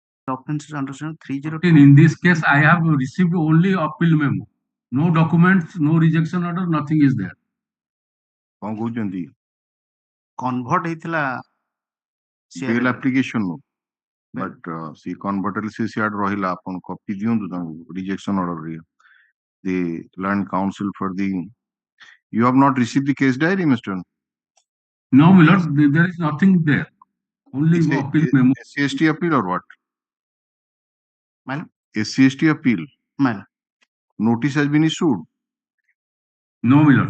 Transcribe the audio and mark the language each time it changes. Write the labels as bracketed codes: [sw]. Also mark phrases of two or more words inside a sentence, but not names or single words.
[en] offense is under section 302. In this case, I have received only appeal memo. No documents, no rejection order, nothing is there. [or] କଣ କହୁଛନ୍ତି? Convert ହେଇଥିଲା [en] bail application [or] ବଟ୍ ସେ କନଭର୍ଟ ହେଲେ ସେ ସିଆଡେ ରହିଲା, ଆପଣ କପି ଦିଅନ୍ତୁ ତାଙ୍କୁ [en] rejection order. the learned counsel for the you have not received the case diary, Mr. No, my lord, there is nothing there. Only appeal memo. SCST appeal or what? Madam? SCST appeal. Madam. Notice has been issued. No, my lord.